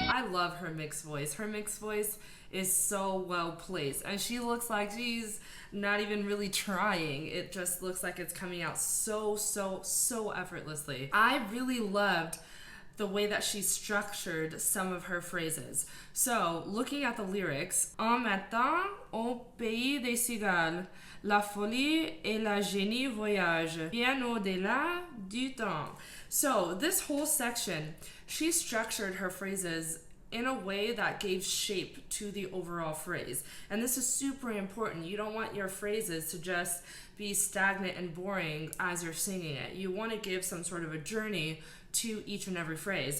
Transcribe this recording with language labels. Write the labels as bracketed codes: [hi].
[en] Love her mixed voice. Her mixed voice is so well placed, and she looks like she's not even really trying. It just looks like it's coming out so effortlessly. I really loved the way that she structured some of her phrases. So, looking at the lyrics, [fr] en matin, au pays des cigales, la folie et la génie voyage, bien au-delà du temps. [en] So, this whole section, she structured her phrases in a way that gave shape to the overall phrase. And this is super important. You don't want your phrases to just be stagnant and boring as you're singing it. You want to give some sort of a journey to each and every phrase.